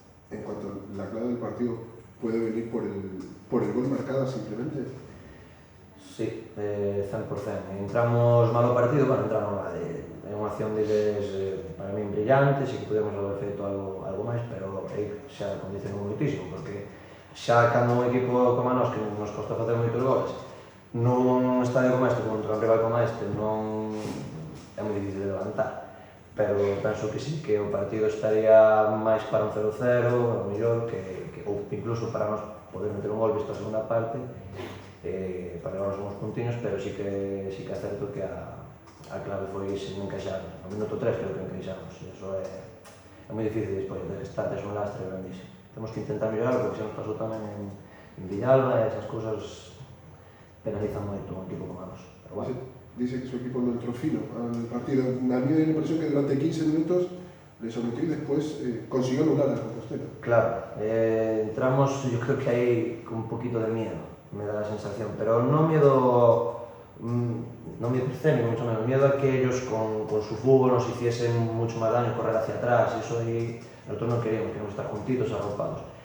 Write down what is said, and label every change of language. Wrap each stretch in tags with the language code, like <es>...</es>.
<es>En cuanto a la clave del partido, ¿puede venir por el gol marcado simplemente? Sí, 100%. Entramos mal ao partido, bueno, entramos mal.</es> <gl>É unha acción deles, para mí, brillante, si que podemos haber feito algo máis, pero aí xa condicionou moitísimo, porque xa cando un equipo como a nós, que nos costa facer moitos goles, nun estadio como este, contra un rival como este, non é moi difícil de levantar. Pero penso que sí, que o partido estaría máis para un 0-0, a mellor, ou incluso para nós poder meter un gol visto a segunda parte, para levarnos uns puntiños, pero sí que é certo que a clave foi se encaixar. No minuto 3 creo que encaixamos, e iso é moi difícil despois de estar tes un lastre grandísimo. Temos que intentar mellorar, porque xa nos pasou tamén en Villalba, e esas cousas penalizan moito un equipo como a nos. Pero bueno.</gl> <es>Dice que su equipo no entró fino al partido. A mí me dio la impresión que durante 15 minutos le sometió y después consiguió anular a Compostela. Claro, entramos, yo creo que ahí con un poquito de miedo, me da la sensación, pero no miedo escénico, mucho menos, miedo a que ellos con su fútbol nos hiciesen mucho más daño, correr hacia atrás, eso ahí nosotros no queríamos estar juntitos, arropados.</es>